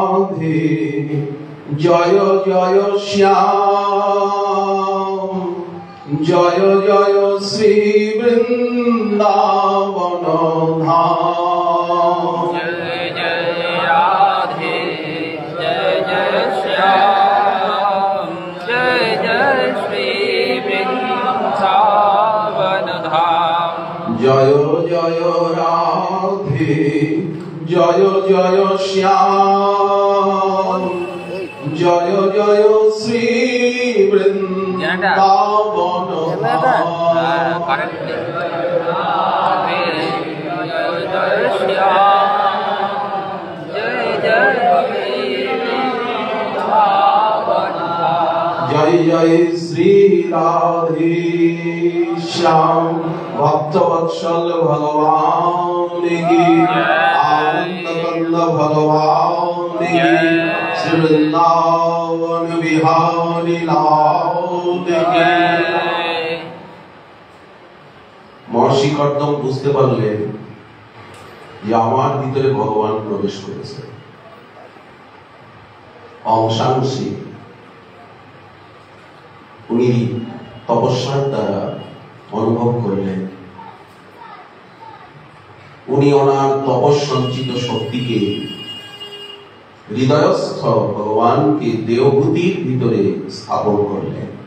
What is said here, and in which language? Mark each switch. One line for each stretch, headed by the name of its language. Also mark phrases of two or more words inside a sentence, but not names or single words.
Bangla: রাধে জয় জয় শ্যাম জয় জয় শ্রী বৃন্দাবন ধাম।
Hindi: जय जय राधे जय जय श्याम जय जय श्री वृंदावन धाम।
Bangla: জয় জয় রাধে জয় জয় শ্যাম জয় জয় শ্রী বৃন্দাবন ধাম।
Hindi: जय जय श्री राधे श्याम भक्तवत्सल भगवान की आनंद कंद भगवान की श्री वृंदावन बिहारी लाल की।
Bangla: महर्षि कर्दम বুঝতে পারলেন যে আমার ভিতরে ভগবান প্রবেশ করেছে। অংশাংশে উনি তপস্যার দ্বারা অনুভব করলেন। উনি ওনার তপস্সঞ্চিত শক্তিকে হৃদয়স্থ ভগবানকে দেহভূতির ভিতরে স্থাপন করলেন।